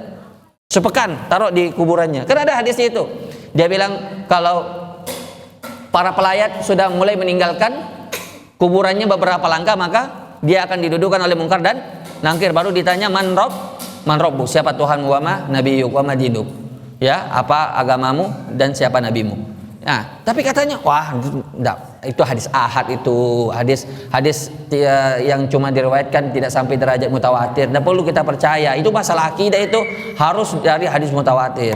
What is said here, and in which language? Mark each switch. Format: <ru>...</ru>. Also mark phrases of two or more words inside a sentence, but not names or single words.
<id>Sepekan taruh di kuburannya. Kan ada hadisnya itu. Dia bilang kalau para pelayat sudah mulai meninggalkan kuburannya beberapa langkah, maka dia akan didudukan oleh mungkar dan nakir. Baru ditanya,</id> <ar>من ربُّ,</ar> <id>siapa Tuhanmu,</id> <ar>وما نبيك، وما دينك,</ar> <id>ya, apa agamamu dan siapa nabimu. Nah, tapi katanya, wah, enggak, itu hadis ahad, itu hadis yang cuma diriwayatkan tidak sampai derajat mutawatir. Tidak perlu kita percaya. Itu masalah akidah, itu harus dari hadis mutawatir.</id>